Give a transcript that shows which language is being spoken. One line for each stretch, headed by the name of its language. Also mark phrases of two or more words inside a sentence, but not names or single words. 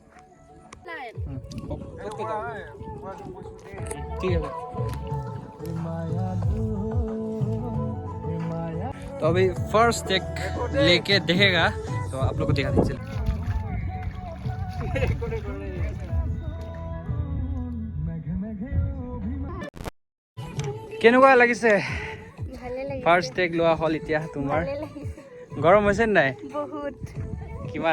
Hindi: तो अभी फर्स्ट एक लेके देखेगा तो आप लोग को दिखा दीजिए।
Assamese: केनेकुवा লাগিছে ফাৰ্ষ্ট টেক লোৱা হ'ল এতিয়া তোমাৰ? গৰম হৈছে নাই? বহুত। কিমান?